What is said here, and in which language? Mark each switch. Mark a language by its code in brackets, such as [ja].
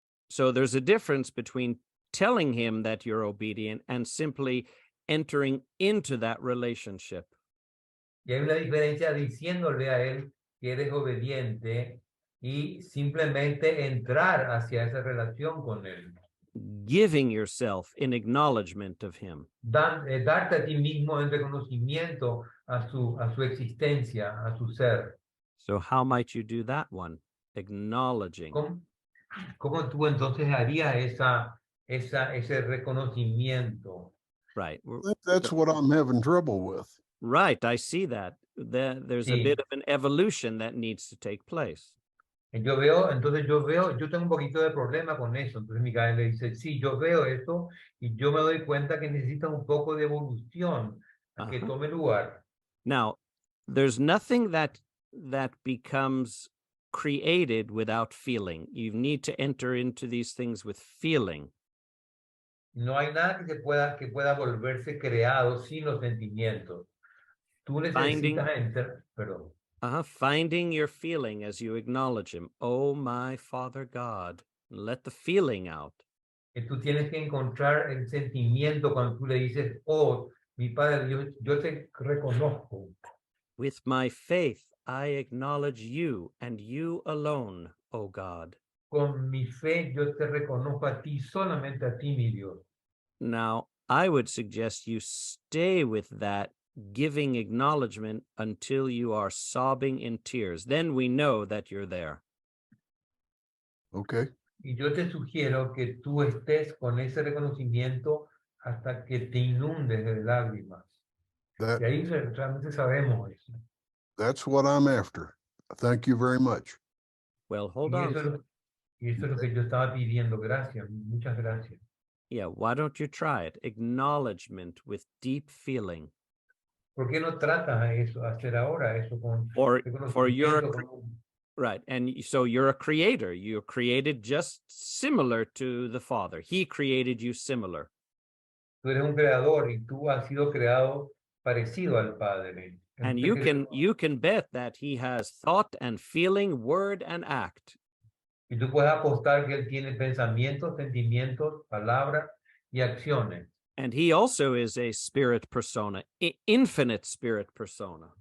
[en] So there's a difference between telling him that you're obedient and simply entering into that relationship. [es] Y hay una diferencia diciéndole a él que eres obediente y simplemente entrar hacia esa relación con él. [en] Giving yourself in acknowledgement of him. [es] Darte a ti mismo en reconocimiento a su existencia, a su ser. [en] So how might you do that one? Acknowledging. [es] ¿Cómo tú entonces harías ese reconocimiento? [en] Right. That's what I'm having trouble with. Right. I see that. There's a bit of an evolution that needs to take place. [es] Yo tengo un poquito de problema con eso. Entonces Micael le dice, sí, yo veo eso y yo me doy cuenta que necesita un poco de evolución que tome lugar. [en] Now, there's nothing that becomes created without feeling. You need to enter into these things with feeling. [es] No hay nada que pueda volverse creado sin los sentimientos. Tú necesitas entrar, perdón. [en] Finding your feeling as you acknowledge him. Oh, my Father God. Let the feeling out. [es] Que tú tienes que encontrar el sentimiento cuando tú le dices, oh, mi Padre, yo te reconozco. [en] With my faith, I acknowledge you and you alone, oh God. [es] Con mi fe, yo te reconozco a ti, solamente a ti, mi Dios. [en] Now, I would suggest you stay with that giving acknowledgement until you are sobbing in tears. Then we know that you're there. Okay. [es] Y yo te sugiero que tú estés con ese reconocimiento hasta que te inundes de lágrimas. Y ahí realmente sabemos eso. [en] That's what I'm after. Thank you very much. Well, hold on. [es] Y eso es lo que yo estaba pidiendo. Gracias, muchas gracias. [en] Yeah, why don't you try it? Acknowledgement with deep feeling. [es] ¿Por qué no tratas hacer ahora eso con [en] for your right? And so you're a creator. You're created just similar to the Father. He created you similar. [es] Tú eres un creador y tú has sido creado parecido al Padre. [en] And [es] Usted [en] you can bet that he has thought and feeling, word and act. [es] Y tú puedes apostar que él tiene pensamientos, sentimientos, palabras y acciones. [en] And he also is a spirit persona, infinite spirit persona.